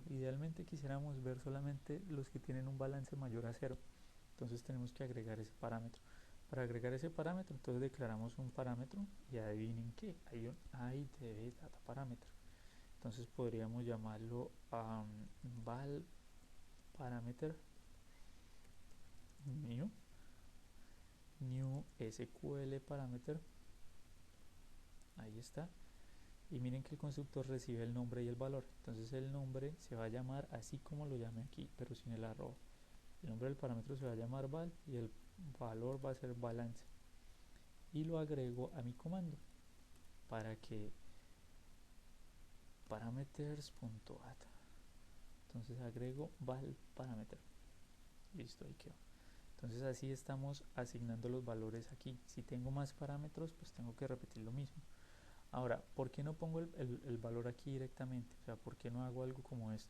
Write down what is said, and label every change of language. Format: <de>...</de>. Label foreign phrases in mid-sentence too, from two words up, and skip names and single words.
<es>Idealmente quisiéramos ver solamente los que tienen un balance mayor a 0. Entonces tenemos que agregar ese parámetro. Para agregar ese parámetro, entonces declaramos un parámetro y adivinen qué, hay un IDB data parámetro. Entonces podríamos llamarlo</es> <en>val parameter new SQL parameter.</en> <es>Ahí está. Y miren que el constructor recibe el nombre y el valor. Entonces el nombre se va a llamar así como lo llame aquí, pero sin el arroba. El nombre del parámetro se va a llamar val y el valor va a ser balance. Y lo agrego a mi comando para que parameters.add. Entonces agrego</es> <en>val parameter.</en> <es>Listo, ahí quedó. Entonces así estamos asignando los valores aquí. Si tengo más parámetros, pues tengo que repetir lo mismo. Ahora, ¿por qué no pongo el valor aquí directamente? O sea, ¿por qué no hago algo como esto?</es>